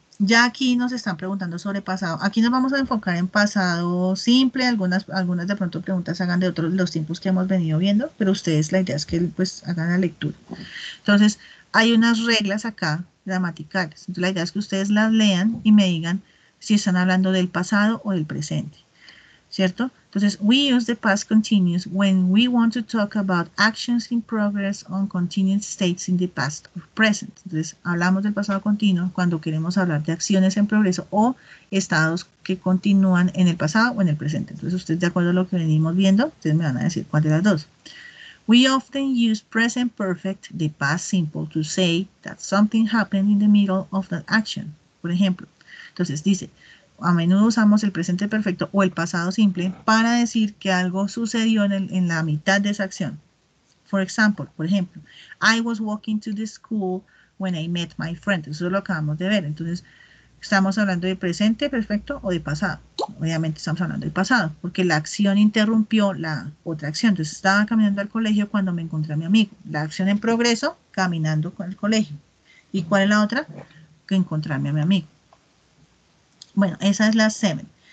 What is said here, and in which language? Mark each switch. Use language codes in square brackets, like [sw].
[es] Ya aquí nos están preguntando sobre pasado. Aquí nos vamos a enfocar en pasado simple. Algunas de pronto preguntas hagan de otros los tiempos que hemos venido viendo, pero ustedes la idea es que pues hagan la lectura. Entonces, hay unas reglas acá gramaticales. Entonces, la idea es que ustedes las lean y me digan si están hablando del pasado o del presente. ¿Cierto? Entonces, [en] we use the past continuous when we want to talk about actions in progress on continued states in the past or present. [es] Entonces, hablamos del pasado continuo cuando queremos hablar de acciones en progreso o estados que continúan en el pasado o en el presente. Entonces, ustedes de acuerdo a lo que venimos viendo, ustedes me van a decir cuál de las dos. [en] We often use present perfect, the past simple, to say that something happened in the middle of that action. [es] Por ejemplo, entonces dice... A menudo usamos el presente perfecto o el pasado simple para decir que algo sucedió en la mitad de esa acción. Por ejemplo, [en] I was walking to the school when I met my friend. [es] Eso lo acabamos de ver. Entonces, ¿estamos hablando de presente perfecto o de pasado? Obviamente estamos hablando del pasado, porque la acción interrumpió la otra acción. Entonces, estaba caminando al colegio cuando me encontré a mi amigo. La acción en progreso, caminando con el colegio. ¿Y cuál es la otra? Que encontrarme a mi amigo. Bueno, esa es la 7.